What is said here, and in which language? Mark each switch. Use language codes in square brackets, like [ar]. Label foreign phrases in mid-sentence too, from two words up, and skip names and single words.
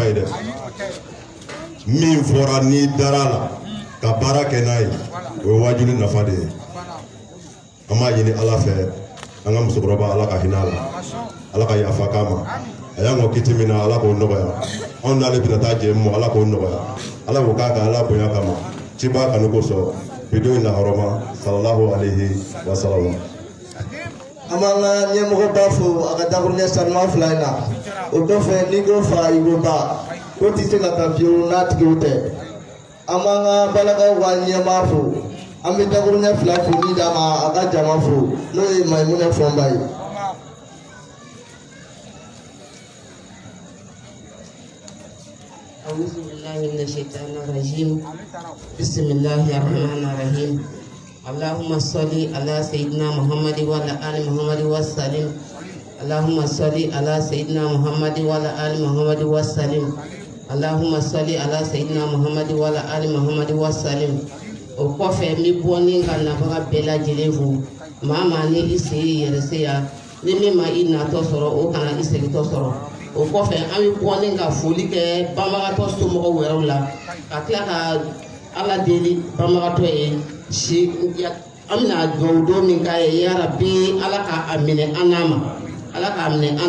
[bm] ye dɛ min fɔra ni dara la ka baara kɛ n'a ye o ye wajuli nafa de ye an b'a ɲini ala fɛ an ka musokɔrɔba ala ka hinɛ a la ala ka yafa k'a ma a y'an ka kiti min na ala k'o nɔgɔya anw n'ale bɛna taa jɛ mu ala k'o nɔgɔya ala k'o k'a kan ala bonya kama ciba kanu kosɔn bidon in na hɔrɔma [ar] صلى الله عليه وسلم. [bm] An b'an ka ɲɛmɔgɔba fo a ka dakuruɲɛ sanuman fila in na o kɔfɛ n'i ko fa i ko ba ko tɛ se ka taa fiyewu n'a tigiw tɛ an b'an ka balakaw ka ɲɛmaa fo an bɛ dakuruɲɛ fila foli d'a ma a ka jama fo n'o ye Mayimunɛ Fɔnba ye. [ar] أعوذ بالله من الشيطان الرجيم بسم الله الرحمن الرحيم اللهم صل على سيدنا محمد وعلى آل محمد وسلم اللهم صل على سيدنا محمد وعلى آل محمد وسلم اللهم صل على سيدنا محمد وعلى آل محمد وسلم [bm] o kɔfɛ n bɛ bɔ ni ka nafaga bɛɛ lajɛlen fo maa maa ni i se yɛrɛ se ya ni min ma i natɔ sɔrɔ o kana i segintɔ sɔrɔ o kɔfɛ an bɛ bɔ ni ka foli kɛ banbagatɔ somɔgɔw wɛrɛw la ka tila ka ala deli banbagatɔ ye si an bɛna dugawu don min k'a ye yarabi ala k'a minɛ an n'a ma ala k'a minɛ an